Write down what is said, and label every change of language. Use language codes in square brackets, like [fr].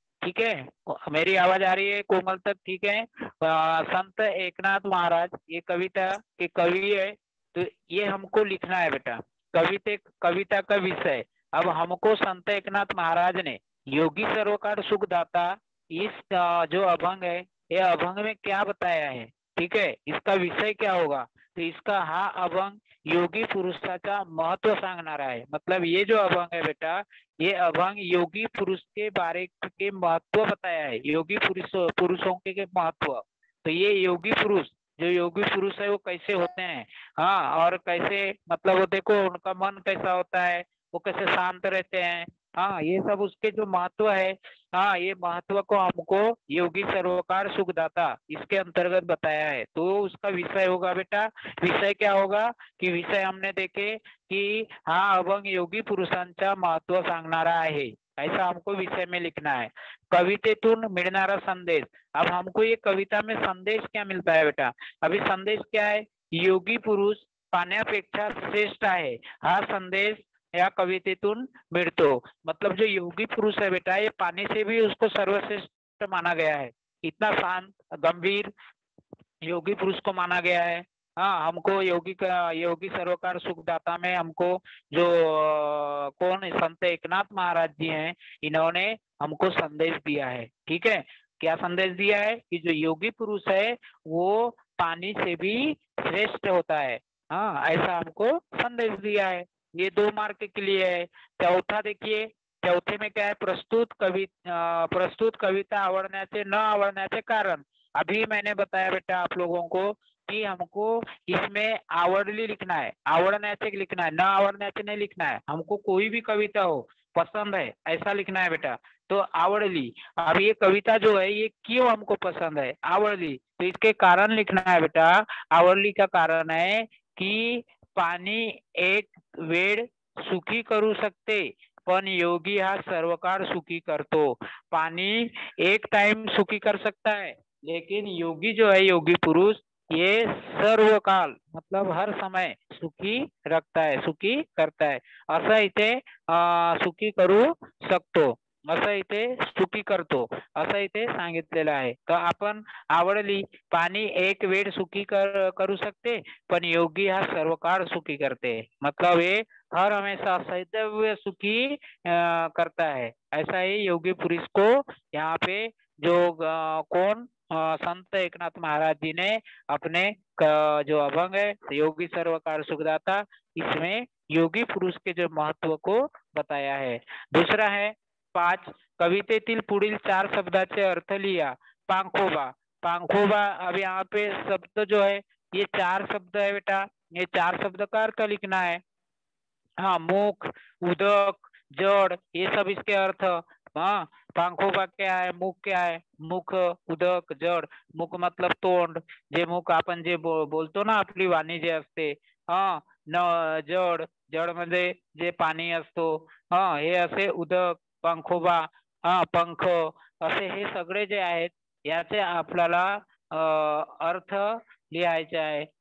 [hi] ठीक है, मेरी आवाज आ रही है कोमल तक? ठीक है। संत एकनाथ महाराज ये कविता के कवि है। तो ये हमको लिखना है बेटा, कविता का विषय। अब हमको संत एकनाथ महाराज ने योगी सर्वकार सुखदाता, इस जो अभंग है, ये अभंग में क्या बताया है? ठीक है, इसका विषय क्या होगा? [mr] तो इसका हा अभंग योगी पुरुषाचा महत्व सांगणारा आहे। [hi] मतलब ये जो अभंग है बेटा, ये अभंग योगी पुरुष के बारे के महत्व बताया है, योगी पुरुषों के महत्व। तो ये योगी पुरुष, जो योगी पुरुष है, वो कैसे होते हैं, हाँ, और कैसे, मतलब वो देखो उनका मन कैसा होता है, वो कैसे शांत रहते हैं, हाँ, ये सब उसके जो महत्व है, हाँ, ये महत्व को हमको योगी सर्वकार सुखदाता इसके अंतर्गत बताया है। तो उसका विषय होगा बेटा, विषय क्या होगा? कि विषय हमने देखे कि [mr] हा अभंग योगी पुरुषांचा महत्व सांगणारा आहे, [hi] ऐसा हमको विषय में लिखना है। [mr] कवितेतून मिळणारा संदेश। [hi] अब हमको ये कविता में संदेश क्या मिलता है बेटा? अभी संदेश क्या है? [mr] योगी पुरुष पाण्यापेक्षा श्रेष्ठ आहे, हा संदेश या कवितेतून मिळतो। [hi] मतलब जो योगी पुरुष है बेटा, ये पानी से भी उसको सर्वश्रेष्ठ माना गया है। इतना शांत गंभीर योगी पुरुष को माना गया है। हाँ, हमको योगी सर्वकार सुखदाता में हमको जो कौन है, संत एकनाथ महाराज जी हैं, इन्होंने हमको संदेश दिया है। ठीक है, क्या संदेश दिया है? कि जो योगी पुरुष है वो पानी से भी श्रेष्ठ होता है। हाँ, ऐसा हमको संदेश दिया है। ये 2 मार्क के लिए है। चौथा देखिए, चौथे में क्या है? [mr] प्रस्तुत कविता आवडण्याचे न आवडण्याचे कारण। [hi] अभी मैंने बताया बेटा आप लोगों को कि हमको इसमें आवडली लिखना है, आवड़ण्याचे लिखना है, न आवड़ण्याचे नहीं लिखना है। हमको कोई भी कविता हो पसंद है ऐसा लिखना है बेटा। तो आवड़ली, अब ये कविता जो है ये क्यों हमको पसंद है, आवड़ली, तो इसके कारण लिखना है बेटा। [mr] आवडली का कारण है की पाणी एक वेळ सुखी करू शकते, पण योगी हा सर्व काळ सुखी करतो। [hi] पानी एक टाइम सुखी कर सकता है, लेकिन योगी जो है, योगी पुरुष, ये सर्व काल मतलब हर समय सुखी रखता है, सुखी करता है। [mr] असं इथे सुखी करू शकतो, असं इथे सुखी करतो, असं इथे सांगितलेलं आहे। तर आपण आवडली, पाणी एक वेळ सुखी करू शकते, पण योगी हा सर्व काळ सुखी करते, [hi] मतलब ये हर हमेशा सदैव सुखी करता है। ऐसा ही योगी पुरुष को यहाँ पे जो कौन संत एकनाथ महाराज जी ने अपने जो अभंग है योगी सर्वकार सुखदाता, इसमें योगी पुरुष के जो महत्व को बताया है। [mr] दूसरा है 5, कवितेतील पुढील 4 शब्दाचे अर्थ लिहा। [hi] पांखोबा, पांखोबा, अब यहाँ पे शब्द जो है ये 4 शब्द है बेटा, ये 4 शब्द का अर्थ लिखना है। हाँ, मुख, उदक, जड़, ये सब इसके अर्थ। हाँ, पांखोबा क्या है, मुख क्या है, मुख, उदक, जड। [mr] मुख मतलब तोंड, जे मुख आपण जे बोलतो ना, आपली वाणी जे असते। हा, न जड, जड म्हणजे जे पाणी असतो। हा, हे असे उदक, पंखोबा, हा पंख, असे हे सगळे जे आहेत याचे आपल्याला अर्थ लिहायचे आहे।